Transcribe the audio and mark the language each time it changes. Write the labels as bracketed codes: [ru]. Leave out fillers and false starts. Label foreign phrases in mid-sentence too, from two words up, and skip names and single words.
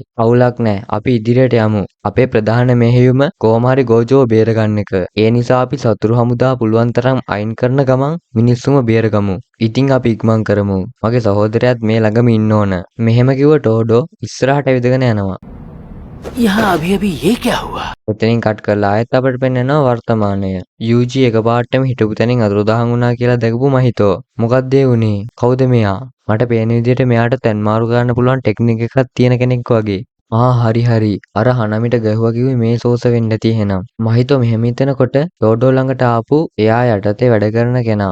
[si] අවුලක් නෑ. අපි ඉදිරියට යමු. අපේ ප්‍රධාන මෙහෙයුම කොහොම හරි ගෝජෝ බේරගන්න එක. ඒ නිසා අපි සතුරු හමුදා පුළුවන් තරම් අයින් කරන ගමන් මිනිස්සුම බේරගමු. ඉතින් අපි ඉක්මන් කරමු. මගේ සහෝදරයාත් මේ ළඟම ඉන්න ඕන. මෙහෙම කිව්ව ටෝඩෝ ඉස්සරහට ඇවිදගෙන යනවා. [hi] यहाँ अभी अभी ये क्या हुआ? [si] ඔතනින් කට් කරලා ආයෙත් අපිට පෙන්වනවා වර්තමානය. UG එකපාරටම හිටපු තැනින් අතුරුදහන් වුණා කියලා දැකපු මහිතෝ. මොකක්ද ඒ වුනේ? කවුද මෙයා? මට පේන විදිහට මෙයාට තැන් මාරු කරන්න පුළුවන් ටෙක්නික් එකක් තියෙන කෙනෙක් වගේ. හරි. අර හනමිට ගැහුවා කිව්වේ මේ සෝස වෙන්න ඇති එහෙනම්. මහිතෝ මෙහෙම හිතනකොට ටෝඩෝ ළඟට ආපු එයා යටතේ වැඩ කරන කෙනා.